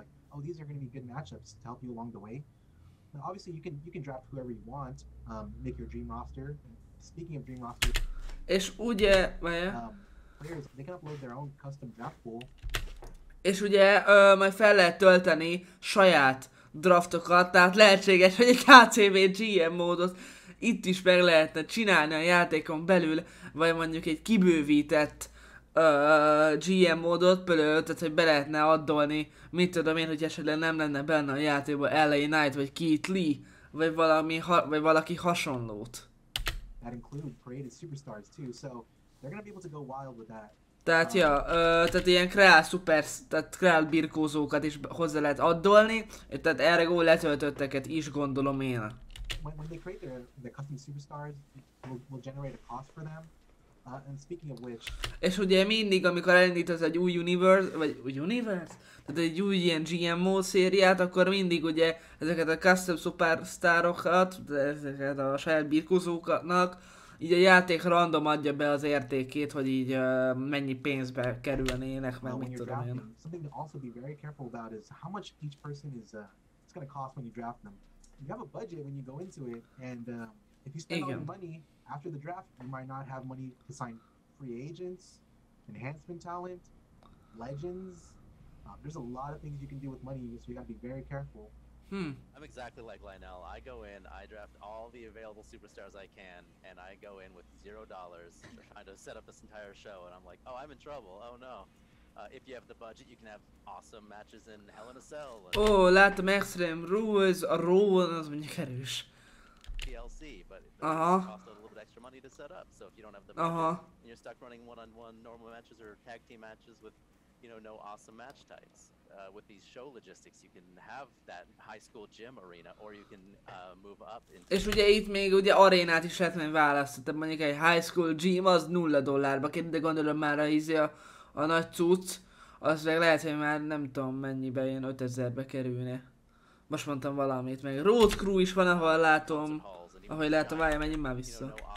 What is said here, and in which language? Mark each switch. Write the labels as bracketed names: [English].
[English] Oh, these are going to be good matchups to help you along the way. Now, obviously, you can draft whoever you want, make your dream roster. Speaking of dream roster, [Hungarian] és ugye, [English] players they can upload their own custom draft pool. [Hungarian] És ugye majd fel lehet tölteni saját draftokat, tehát lehetséges, hogy egy HCV GM módot itt is meg lehetne csinálni a játékon belül, vagy mondjuk egy kibővített GM módot, például, tehát hogy be lehetne addolni, mit tudom én, hogy esetleg nem lenne benne a játékban LA Knight, vagy Keith Lee, vagy vagy valaki hasonlót. [English] That include created superstars too, so they're gonna be able to go wild with that. [Hungarian] Tehát ja, tehát ilyen tehát kreál birkózókat is hozzá lehet addolni, tehát erre gól letöltötteket is gondolom én. [English] When they create their custom superstars, will generate a cost for them. And speaking of which... [Hungarian] És ugye mindig, amikor elindítasz egy új universe? Tehát egy új ilyen GM mód szériát, akkor mindig ugye ezeket a custom superstarokat, ezeket a saját birkózóknak, így a játék random adja be az értékét, hogy így mennyi pénzbe kerülnének, meg mit tudom én. [English] Something to also be very careful about is how much each person is it's gonna cost when you draft them. You have a budget when you go into it, and if you spend all your money after the draft, you might not have money to sign free agents, enhancement talent, legends. There's a lot of things you can do with money, so you gotta be very careful. I'm exactly like Lionel. I go in, I draft all the available superstars I can, and I go in with $0 trying to set up this entire show, and I'm like, oh, I'm in trouble, oh no. If you have the budget, you can have awesome matches in Hell in a Cell. [Hungarian] Láttam Extreme Rules, a Raw, az mondjuk erős. [English] TLC, but it costs a little bit extra money to set up, so if you don't have the budget, and you're stuck running one-on-one normal matches or tag team matches with, you know, no awesome match types. With these show logistics, you can have that high school gym arena, or you can move up into... [Hungarian] És ugye itt még ugye arénát is lehetne választani, tehát mondjuk egy high school gym az $0 kerül, de gondolom már a nagy cucc, az meg lehet, hogy már nem tudom mennyibe, ilyen 5000-be kerülne. Most mondtam valamit, meg Road Crew is van, ahol látom, ahogy látom, várjál, menjünk már vissza.